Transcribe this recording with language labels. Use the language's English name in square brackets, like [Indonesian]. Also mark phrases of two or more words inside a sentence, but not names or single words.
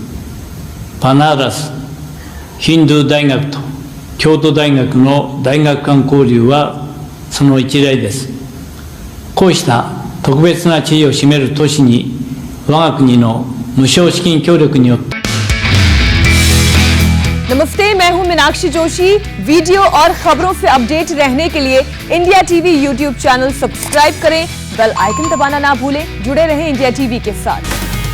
[Japanese] バナーラスヒンドゥー大学と京都大学の大学間交流はその一例です。こうした特別な地位を占める都市に我が国の無償資金協力によって [Hindi] नमस्ते, मैं हूं मीनाक्षी जोशी। वीडियो और खबरों से अपडेट रहने के लिए इंडिया टीवी [English] YouTube channel [Hindi] सब्सक्राइब करें, [English] bell icon [Hindi] दबाना ना भूलें। जुड़े रहें इंडिया टीवी के साथ।